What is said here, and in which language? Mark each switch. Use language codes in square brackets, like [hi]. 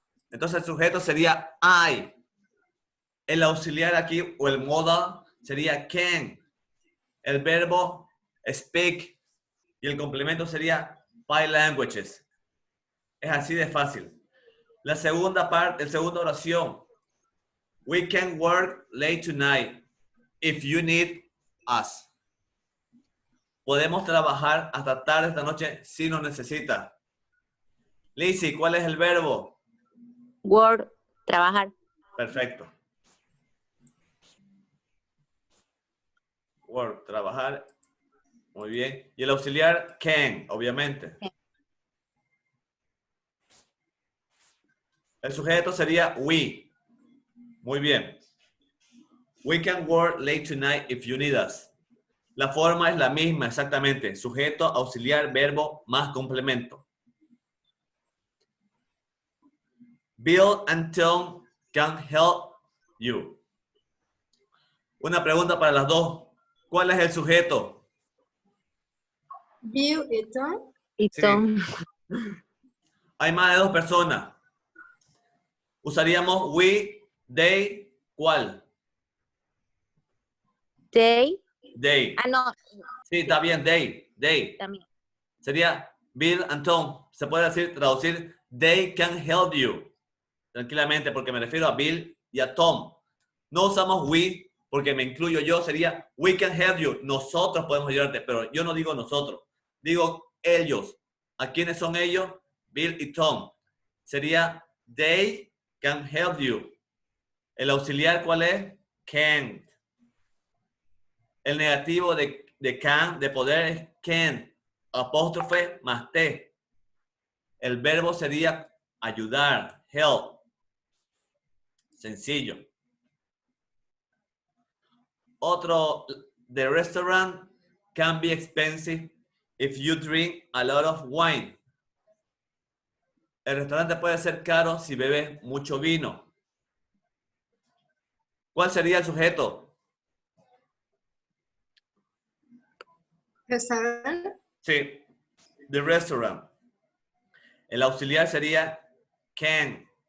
[es] Entonces, el sujeto sería I. El auxiliar aquí, o el modal, sería can. El verbo, speak. Y el complemento sería 5 languages. Es así de fácil. La segunda parte, la segunda oración. [en] We can work late tonight if you need us. [es] Podemos trabajar hasta tarde esta noche si nos necesita. Lizzie, ¿cuál es el verbo? Word, trabajar. Perfecto. Work, trabajar. Muy bien. Y el auxiliar can, obviamente. El sujeto sería we. Muy bien. [en] We can work late tonight if you need us. [es] La forma es la misma, exactamente. Sujeto, auxiliar, verbo, más complemento. [en] Bill and Tom can help you. [es] Una pregunta para las dos. ¿Cuál es el sujeto? Bill y Tom. Y Sí. Tom. Hay más de dos personas. Usaríamos we, they, ¿cuál? [en] They. They. [es] Ah, no, Sí, está bien, they. también. Sería Bill and Tom. Se puede decir, traducir, [en] they can help you. [es] Tranquilamente, porque me refiero a Bill y a Tom. No usamos we, porque me incluyo yo, sería [en] we can help you. [es] Nosotros podemos ayudarte, pero yo no digo nosotros. Digo ellos. ¿A quiénes son ellos? Bill y Tom. Sería [en] they can help you. [es] El auxiliar, ¿cuál es? Can't. El negativo de can, de poder, es can't. Apóstrofe más T. El verbo sería ayudar, help. Sencillo. Otro, [en] the restaurant can be expensive if you drink a lot of wine. [es] El restaurante puede ser caro si bebes mucho vino. ¿Cuál sería el sujeto? Restaurante. Sí, the restaurant. El auxiliar sería can.